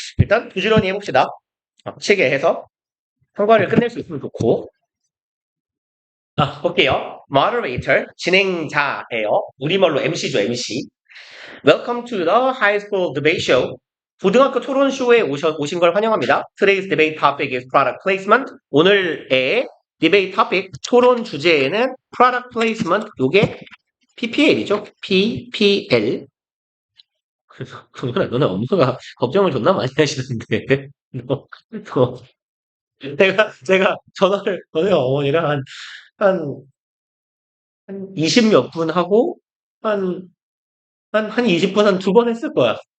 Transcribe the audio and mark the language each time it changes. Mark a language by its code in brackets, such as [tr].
[ko] 일단 부지런히 해봅시다. 치게 해서 3과를 끝낼 수 있으면 좋고. 볼게요. Moderator, 진행자예요. 우리말로 MC죠, MC. [en] Welcome to the High School Debate Show. [ko] 고등학교 토론쇼에 오신 걸 환영합니다. [en] Today's debate topic is product placement. [ko] 오늘의 디베이트 토픽, 토론 주제에는 product placement, 요게 PPL이죠. PPL. 그래서, 그거는 너네 엄마가 걱정을 존나 많이 하시는데. 너, 너, 제가 전화를, 너네 어머니랑 한, 한 20 몇 분 하고, 한, 한 20분 한 두 번 했을 거야.